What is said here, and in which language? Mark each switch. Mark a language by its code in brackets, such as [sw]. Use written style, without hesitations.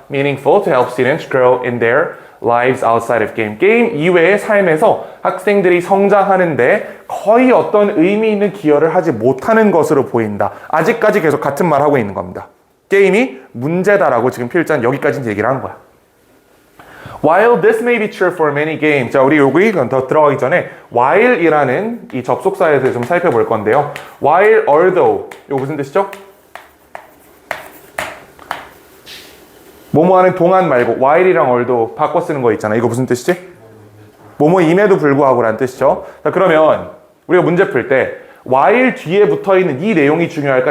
[en] meaningful to help students grow in their lives outside of game. [ko] 게임 이외의 삶에서 학생들이 성장하는데 거의 어떤 의미 있는 기여를 하지 못하는 것으로 보인다. 아직까지 계속 같은 말 하고 있는 겁니다. 게임이 문제다라고 지금 필자는 여기까지 얘기를 한 거야. [en] While this may be true for many games. [ko] 자, 우리 여기 더 들어가기 전에 while이라는 이 접속사에 대해서 좀 살펴볼 건데요. While, although. 이거 무슨 뜻이죠? 뭐뭐하는 동안 말고 while이랑 although 바꿔 쓰는 거 있잖아. 이거 무슨 뜻이지? 뭐뭐임에도 불구하고라는 뜻이죠. 자, 그러면 우리가 문제 풀 때 while 뒤에 붙어있는 이 내용이 중요할까?